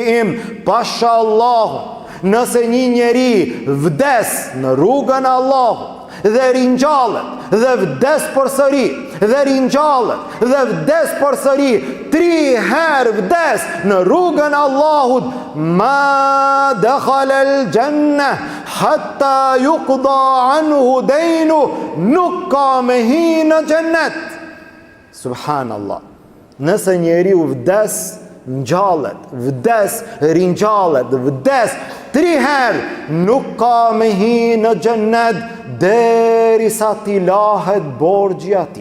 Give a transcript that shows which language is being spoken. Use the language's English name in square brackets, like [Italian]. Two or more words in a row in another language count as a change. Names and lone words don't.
[Albanian] im, pasha Allahu, nëse një njeri vdes në rrugën e Allahut dhe ringjallet dhe vdes përsëri dhe ringjallet dhe vdes përsëri, 3 herë vdes në rrugën e Allahut, [Arabic] ما دخل الجنة حتى يقضى عنه دينه, [Albanian] nuk ka me hi në xhennet. Subhanallah, nëse njeriu vdes ngjallet, vdes ringjallet, vdes 3 herë, nuk ka me hi në xhennet derisa t'i lahet borxhi atij.